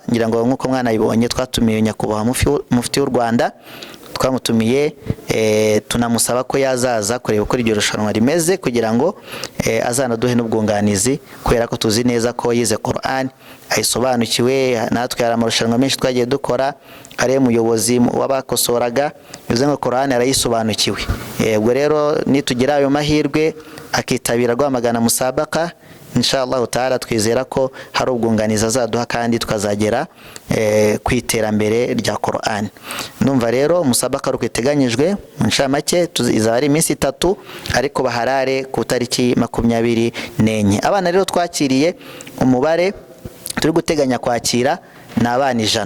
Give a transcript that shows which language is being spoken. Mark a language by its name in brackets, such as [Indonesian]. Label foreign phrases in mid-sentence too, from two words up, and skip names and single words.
[Kinyarwanda] Ngira ngo nkuko mwana yibonye twatumiye nyakubahwa mufti w'u Rwanda, twamutumiye tunamusaba ko yazaza kureba uko iryo rushanwa rimeze kugira ngo azanaduhe n'ubwunganizi, kubera ko tuzi neza ko yize Qur'an ayisobanukiwe. Natwe hari amarushanwa menshi twagiye dukora, ari umuyobozi wabakosoraga, bivuze ngo Qur'an arayisobanukiwe. Ubwo rero nitugira ayo mahirwe akitabira Rwamagana musabaka, [Arabic] إن شاء الله تعالى [Kinyarwanda] twizera ko hari ubwunganizi azaduha kandi tukazagera ku iterambere rya Qur'an. Numva rero musabaka rukiteganyijwe insha make izaba ari iminsi 3, ariko baharare ku tariki 24. Abana rero twakiriye umubare turi guteganya kwakira ni abana 100.